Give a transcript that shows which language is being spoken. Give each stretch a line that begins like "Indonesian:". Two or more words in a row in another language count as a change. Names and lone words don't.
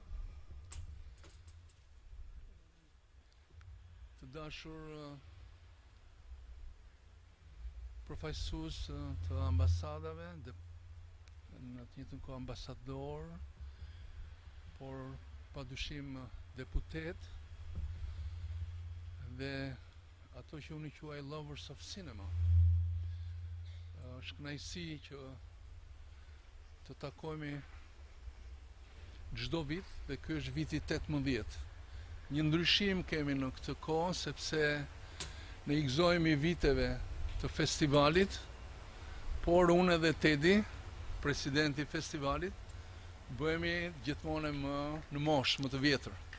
Albanian: Të dashur përfaqësues të ambasadave, në të njëjtën kohë ambasador, por padyshim deputet dhe ato që unë i quaj
English: lovers of cinema.
Albanian: Është kënaqësi që të takojmë çdo vit dhe ky është viti 18. Një ndryshim kemi në këtë kohë sepse ne i gëzojmë viteve të festivalit, por unë edhe Tedi, presidenti i festivalit, bëhemi gjithmonë më në moshë më të vjetër.